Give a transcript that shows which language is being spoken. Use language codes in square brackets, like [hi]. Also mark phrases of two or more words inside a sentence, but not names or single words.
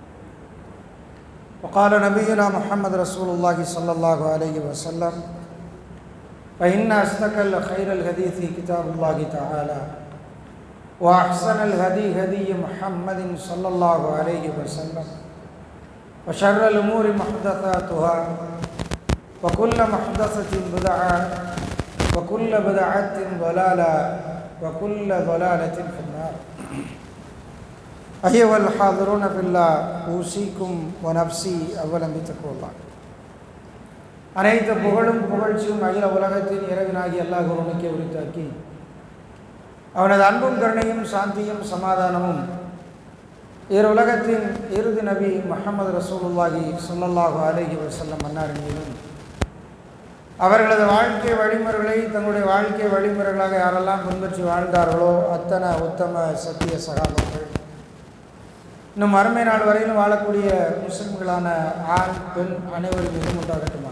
[ar] وقال نبينا محمد رسول الله صلى الله عليه وسلم: فإن أصدق خير الحديث كتاب الله تعالى وأحسن الهدي هدي محمد صلى الله عليه وسلم وشر الأمور محدثاتها وكل محدثة بدعة وكل بدعة ضلالة وكل ضلالة في النار. أيها الحاضرون في الله، أوصيكم ونفسي أولا بتقوى الله. [ta] அனைத்து புகழும் புகழ்ச்சியும் அகில உலகத்தின் இறைவனாகி அல்லாஹ் ஒருவனுக்கே உரித்தாக்கி, அவனது அன்பும் கருணையும் சாந்தியும் சமாதானமும் இரு உலகத்தின் இறுதி நபி முஹம்மது [ar] رسول الله صلى الله عليه وسلم [ta] அன்னாரின் மீதும், அவர்களது வாழ்க்கை வழிமுறைகளை தங்களுடைய வாழ்க்கை வழிமுறைகளாக யாரெல்லாம் பின்பற்றி வாழ்ந்தார்களோ அத்தனை உத்தம சத்திய சகாபாக்கள், இன்னும் மறுமை நாள் வரையிலும் வாழக்கூடிய முஸ்லிம்களான ஆண் பெண் அனைவரும் மீதும் உண்டாகட்டுமாக.